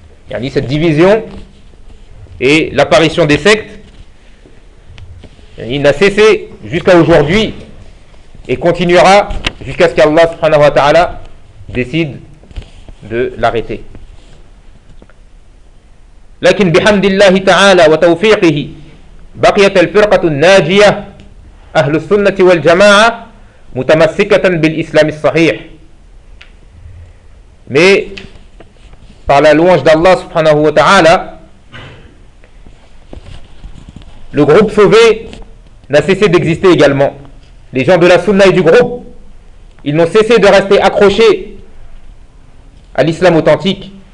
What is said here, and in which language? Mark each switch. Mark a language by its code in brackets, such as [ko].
[fr] Cette division et l'apparition des sectes n'a cessé jusqu'à aujourd'hui et continuera jusqu'à ce qu'Allah subhanahu wa ta'ala décide de l'arrêter. [ar] لكن بحمد الله تعالى وتوفيقه بقيت الفرقة الناجية أهل السنة والجماعة متمسكة بالإسلام الصحيح. [fr] Mais par la louange d'Allah subhanahu wa ta'ala, le groupe sauvé n'a cessé d'exister également. Les gens de la sunna et du groupe, ils n'ont cessé de rester accrochés à l'islam authentique.